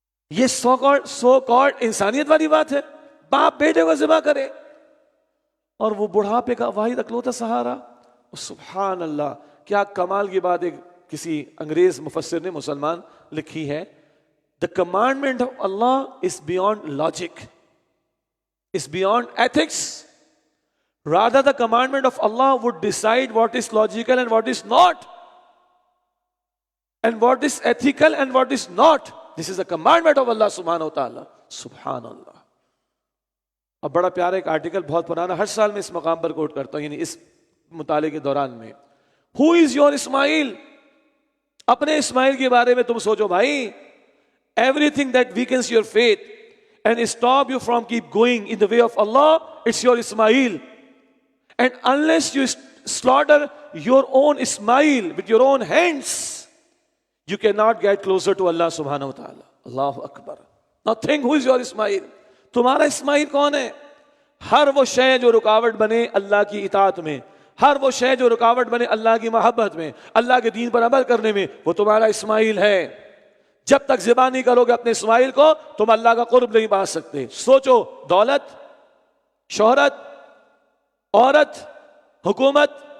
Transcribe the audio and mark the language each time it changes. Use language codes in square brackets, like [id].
[ur] یہ so called انسانیت والی بات ہے؟ باپ بیٹے کو ذبح کرے، اور وہ بڑھاپے کا واحد اکلوتا سہارا۔ سبحان اللہ، کیا کمال کی بات ایک کسی انگریز مفسر نے مسلمان لکھی ہے، [en] The commandment of Allah is beyond logic, is beyond ethics. Rather, the commandment of Allah would decide what is logical and what is not, and what is ethical and what is not. This is the commandment of Allah subhanahu wa ta'ala. [ar] Subhanallah. [ur] اب بڑا پیارا ایک article بہت پرانا، ہر سال میں اس مقام پر کوٹ کرتا ہوں، یعنی اس مطالعے کے دوران میں۔ [en] Who is your Ismail؟ [ur] اپنے اسماعیل کے بارے میں تم سوچو بھائی۔ [en] Everything that weakens your faith and stop you from keep going in the way of Allah, it's your Ismail. And unless you slaughter your own Ismail with your own hands, you cannot get closer to Allah subhanahu wa ta'ala. [ar] Allahu Akbar. [en] Now think, who is your Ismail? [ur] تمہارا اسماعیل کون ہے؟ ہر وہ شے جو رکاوٹ بنے اللہ کی اطاعت میں، ہر وہ شے جو رکاوٹ بنے اللہ کی محبت میں، اللہ کے دین پر عمل کرنے میں، وہ تمہارا اسماعیل ہے۔ جب تک ذبح نہیں کرو گے اپنے اسماعیل کو، تم اللہ کا قرب نہیں پا سکتے۔ سوچو، دولت، شہرت، عورت، حکومت،